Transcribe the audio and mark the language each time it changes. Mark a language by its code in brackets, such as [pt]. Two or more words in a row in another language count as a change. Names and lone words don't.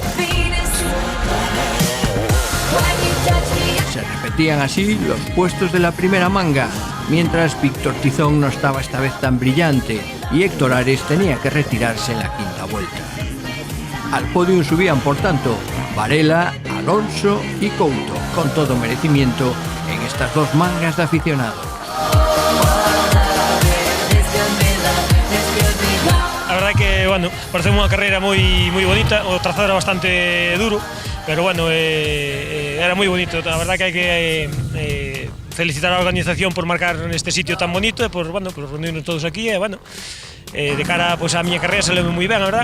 [es] Se repetían así los puestos de la primera manga, mientras Víctor Tizón no estaba esta vez tan brillante y Héctor Ares tenía que retirarse en la quinta vuelta. Al podio subían, por tanto, Varela, Alonso y Couto, con todo merecimiento en estas dos mangas de aficionados. La verdad que, bueno, [gl] parece unha carreira moi bonita, o trazado era bastante duro, pero bueno, era moi bonito. [es] La verdad [gl] que hai que felicitar a organización por marcar neste sitio tan bonito e por, bueno, por reunirnos todos aquí e, bueno, de cara pues, a miña carreira saleu moi ben, a verdad.